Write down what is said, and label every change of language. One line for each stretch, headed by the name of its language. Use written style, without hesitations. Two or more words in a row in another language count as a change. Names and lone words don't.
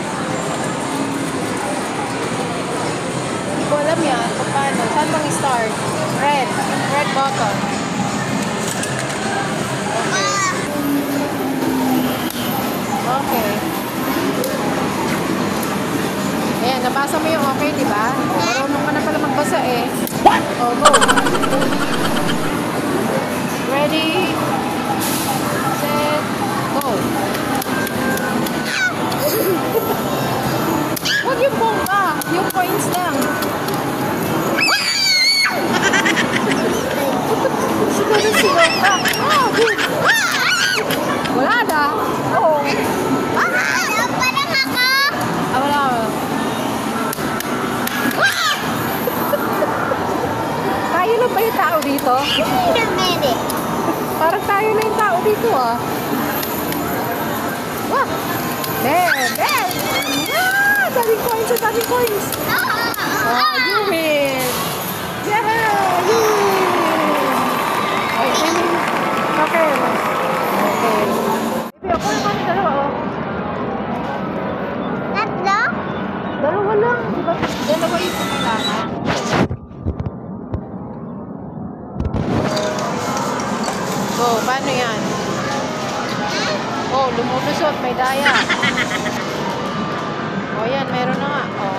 Filipino: Hindi ko alam yan. Paano? Saan bang start? Red.
English: Red button.
Filipino: Okay. Ayan, nabasa mo yung okay, di ba? Marunong ka na pala magbasa eh.
English: Oh, go. Ready, set, go.
Filipino: Huwag yung bomba. Yung points lang. Siguro ka. Wala na. Oo. Parang ako. Wala. Tayo lang ba yung tao dito? Parang tayo na yung tao dito ah.
English: Wah! There! Ah! Daming coins! Oh, you win! Yeah! You win! Okay. Baby,
Filipino: ako naman yung dalawa oh. Tatlo? Dalawa lang. Diba? Dalawa yung kailangan. Oh, paano yan? Oh, lumulusot. May daya. Oh, yan. Meron na nga. Oh.